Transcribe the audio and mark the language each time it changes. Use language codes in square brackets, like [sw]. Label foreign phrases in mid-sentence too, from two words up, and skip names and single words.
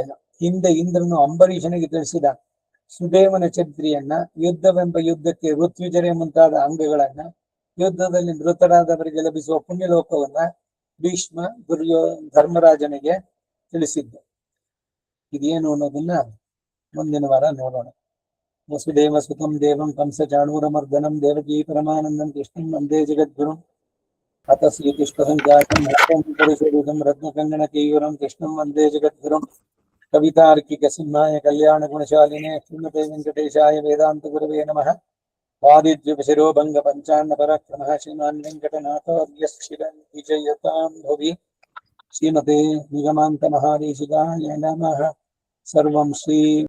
[kn] ಹಿಂದೆ ಇಂದ್ರನು ಅಂಬರೀಷನಿಗೆ ತಿಳಿಸಿದ ಸುದೇವನ ಛತ್ರಿಯನ್ನ, ಯುದ್ಧವೆಂಬ ಯುದ್ಧಕ್ಕೆ ಋತ್ವಿಜರೆ ಮುಂತಾದ ಅಂಗಗಳನ್ನ, ಯುದ್ಧದಲ್ಲಿ ಮೃತರಾದವರಿಗೆ ಲಭಿಸುವ ಪುಣ್ಯಲೋಕವನ್ನ ಭೀಷ್ಮ ಧರ್ಮರಾಜನಿಗೆ ತಿಳಿಸಿದ್ದು. ಇದೇನು ಅನ್ನೋದನ್ನ ಮುಂದಿನ ವಾರ ನೋಡೋಣ. [sa] ವಸುದೇವ ಸುತಂ ದೇವಂ ಕಂಸ ಚಾಣೂರಮರ್ದನಂ ದೇವಕೀ ಪರಮಾನಂದಂ ಕೃಷ್ಣಂ ವಂದೇ ಜಗದ್ಗುರುಂ ಅತ ಶ್ರೀಕೃಷ್ಣ ಸಂಜಾತಂ ಪರಿಶೋಧಂ ರತ್ನಕಂಗಣ ಕೇಯೂರಂ ಕೃಷ್ಣಂ ವಂದೇ ಜಗದ್ಗುರುಂ ಕವಿತಾರ್ಕಿಕ ಸಿಂಹಾಯ ಕಲ್ಯಾಣ ಗುಣಶಾಲಿನೇ ಶ್ರೀಮತೆ ವೆಂಕಟೇಶಾಯ ವೇದಾಂತ ಗುರವೇ ನಮಃ. ವಾದಿದ್ಯುಪಶಿರೋ ಭಂಗ ಪಂಚಾನ್ನ ಪರಾಕ್ರಮಃ ಶ್ರೀಮಾನ್ ವೆಂಕಟನಾಥಾರ್ಯ ಶಿರಂ ವಿಜಯತಾಂ ಭುವಿ. ಶ್ರೀಮತೆ ನಿಗಮಾಂತ ಮಹಾದೇಶಿಕಾಯ ನಮಃ. ಸರ್ವಂ ಶ್ರೀ